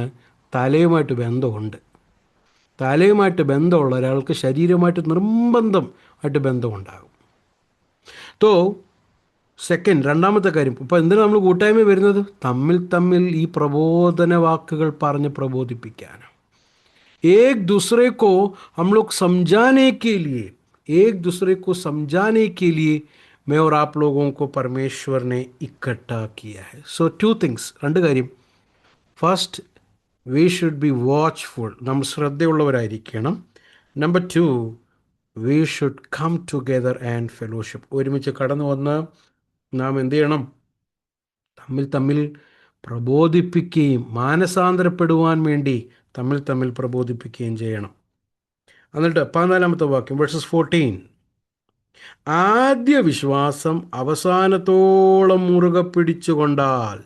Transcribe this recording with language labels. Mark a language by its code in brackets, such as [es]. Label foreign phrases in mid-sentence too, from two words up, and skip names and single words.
[ml] തലയുമായിട്ട് ബന്ധമുണ്ട്. തലയുമായിട്ട് ബന്ധമുള്ള ഒരാൾക്ക് ശരീരമായിട്ട് നിർബന്ധമായിട്ട് ബന്ധമുണ്ടാകും. തോ സെക്കൻഡ്, രണ്ടാമത്തെ കാര്യം, ഇപ്പോൾ എന്തിനാണ് നമ്മൾ കൂട്ടായ്മ വരുന്നത്? തമ്മിൽ തമ്മിൽ ഈ പ്രബോധന വാക്കുകൾ പറഞ്ഞ് പ്രബോധിപ്പിക്കാൻ. [hi] एक दूसरे को हम लोग समझाने के लिए, एक दूसरे को समझाने के लिए मैं और आप लोगों को परमेश्वर ने इकट्ठा किया है. [en] so two things, [ml] രണ്ട് കാര്യം. [en] first, we should be watchful, [ml] നമ്മൾ ശ്രദ്ധയുള്ളവരായിരിക്കണം. [en] number two, we should come together and fellowship, [ml] ഒരുമിച്ച് കടന്നു വന്ന് നാം എന്ത് ചെയ്യണം? തമ്മിൽ തമ്മിൽ പ്രബോധിപ്പിക്കുകയും മാനസാന്തരപ്പെടുവാൻ വേണ്ടി തമ്മിൽ തമ്മിൽ പ്രബോധിപ്പിക്കുകയും ചെയ്യണം. എന്നിട്ട് 14-ാമത്തെ വാക്യം, വേഴ്സസ് 14, ആദ്യ വിശ്വാസം അവസാനത്തോളം മുറുകെ പിടിച്ചുകൊണ്ടാൽ.